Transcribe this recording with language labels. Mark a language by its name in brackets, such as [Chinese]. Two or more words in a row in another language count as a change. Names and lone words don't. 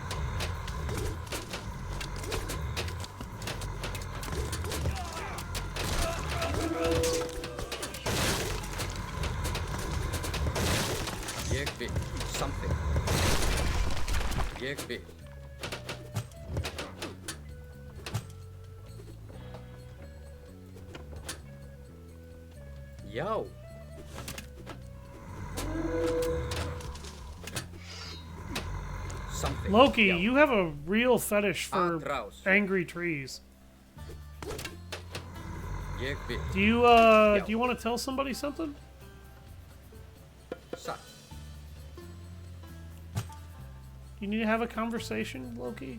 [Norwegian] Jeg vet. Something. Jeg vet. [English] Yo. Something. Loki, Yo. you have a real fetish for Atraus. angry trees. [Norwegian] Jeg vet. [English] Do you want to tell somebody something? Sat. You need to have a conversation, Loki?